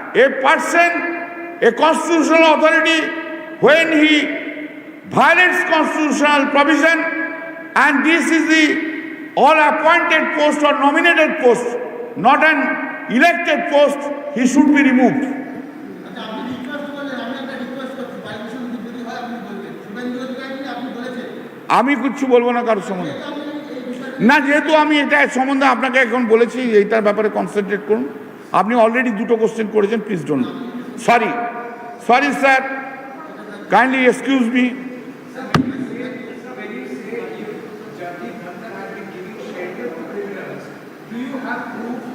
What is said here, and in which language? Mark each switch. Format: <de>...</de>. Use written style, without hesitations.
<en>A person, a constitutional authority, when he violates constitutional provision, and this is the all-appointed post or nominated post, not an elected post, he should be removed.</en> <bn>আচ্ছা, আপনি request করলেন, আমি একটা request করছি, violation যদি হয় আপনি বলবেন। শুভেন্দু অধিকারী আপনি বলেছেন, আমি কিছু বলবো না কারোর সম্বন্ধে, আপনি এই বিষয়টা না, যেহেতু আমি এটা সম্বন্ধে আপনাকে এখন বলেছি, এইটার ব্যাপারে কনসেন্ট্রেট করুন। আপনি অলরেডি দুটো কোশ্চেন করেছেন,</bn> <en>Please don't. Sorry sir, kindly excuse me. Sir, when you say Jagdeep Dhankar has been giving shelter to criminals, do you have proof?</en>